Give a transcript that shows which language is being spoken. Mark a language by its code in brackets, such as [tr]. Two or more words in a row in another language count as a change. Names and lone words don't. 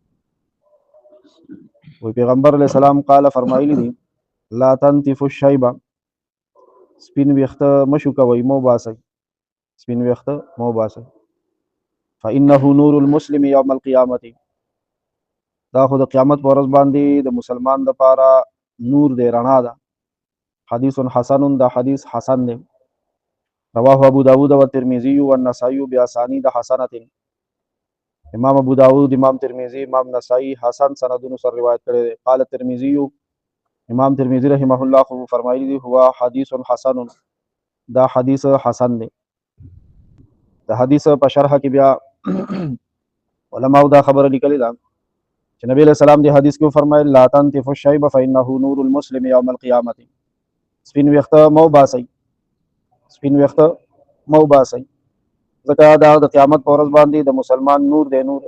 [ps] وی پیغمبر [ar] علیه السلام قال [ps] فرمایلی دي [ar] لا تنتفوا الشیبه [ps] سپین ویښته مه شوکوئ مه وباسئ سپین ویښته مه وباسئ [ar] فانه نور المسلم یوم القیامة [ps] دا خو د قیامت په ورځ باندې د مسلمان دپاره نور دی رڼا ده. [ar] حدیث حسن [ps] دا حدیث حسن دی [ar] رواه ابو داود والترمذي والنسائي باسانید حسنه [ps] امام ابو داود امام ترمذی امام نسائی حسن سندونو سره روایت کړی دی. [ar] قال الترمذي [ps] امام ترمذی رحمه الله خو فرمایلی دی [ar] هو حدیث حسن [ps] دا حدیث حسن دی. د حدیث په شرح کې بیا علماء دا خبره لیکلې ده چې نبی [ar] علیہ السلام [ps] دی حدیث کې فرمایل [ar] لا تنتفوا الشیب فانه نور المسلم یوم القیامه [ps] سپین ویښته مو باسئ سپین ویښته مو باسئ ځکه دا د قیامت په ورځ باندې د مسلمان نور دی نور.